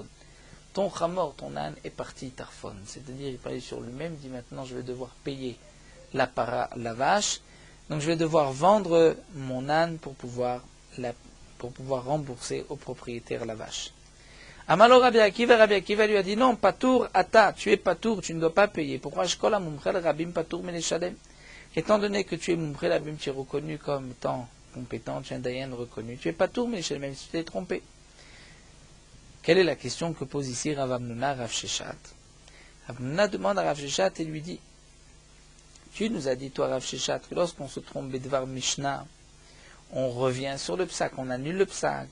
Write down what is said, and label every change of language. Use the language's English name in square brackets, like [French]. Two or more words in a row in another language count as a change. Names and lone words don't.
[French] Ton chamor, ton âne est parti Tarfon. C'est-à-dire, il parlait sur lui-même, il dit maintenant je vais devoir payer la vache, donc je vais devoir vendre mon âne pour pouvoir rembourser au propriétaire la vache. Amalo Rabbi Akiva lui a dit non, [Hebrew] patour ata, [French] tu es patour, tu ne dois pas payer. [Hebrew] Pourquoi shkola mumchel rabim patour meneshadem? [French] Étant donné que tu es [Hebrew] mumchel rabim, [French] tu es reconnu comme étant compétent, tu es un dayan reconnu, tu es [Hebrew] patour meneshadem, [French] même si tu t'es trompé. Quelle est la question que pose ici Rav Amnuna, Rav Sheshat? Rav Amnuna demande à Rav Sheshat et lui dit tu nous as dit, toi Rav Sheshat, que lorsqu'on se trompe [Hebrew] Bedvar Mishnah, [French] on revient sur le psak, on annule le psak.